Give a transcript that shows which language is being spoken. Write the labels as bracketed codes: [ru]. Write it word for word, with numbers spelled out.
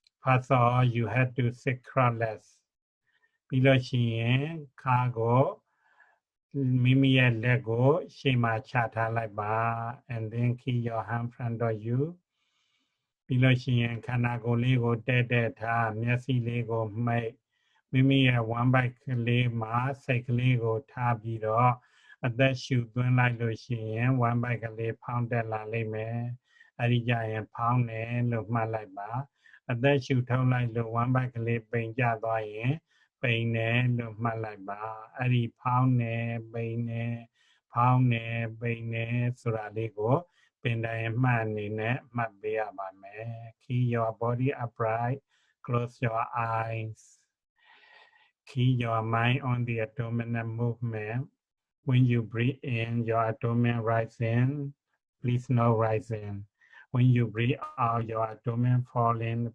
[en] First of all, you have to sit cross-legged. [my] ပြီးလို့ရှိရင်ခါကိုမိမိရဲ့လက်ကိုရှေ့မှာချထားလိုက်ပါ [en] and then keep your hand in front of you. [my] ပြီးလို့ရှိရင်ခန္ဓာကိုယ်လေးကိုတည့်တည့်ထားမျက်စိလေးကိုမှိတ်မိမိရဲ့ဝမ်းပိုက်ကလေးမှာစိတ်ကလေးကိုထားပြီးတော့ အသက်ရှူသွင်းလိုက်လို့ရှိရင်ဝမ်းပိုက်ကလေးဖောင်းတက်လာလိမ့်မယ်။အဲဒီကြရင်ဖောင်းတယ်လို့မှတ်လိုက်ပါ။အသက်ရှူထုတ်လိုက်လို့ဝမ်းပိုက်ကလေးပိန်ကျသွားရင်ပိန်တယ်လို့မှတ်လိုက်ပါ။အဲဒီဖောင်းတယ်ပိန်တယ်ဖောင်းတယ်ပိန်တယ်ဆိုတာလေးကိုပင်တိုင်းမှတ်အနေနဲ့မှတ်ပေးရပါမယ်။ [en] Keep your body upright, close your eyes. Keep your mind on the abdominal movement. When you breathe in, your abdomen rises in. Please no rise in. When you breathe out, your abdomen falls in.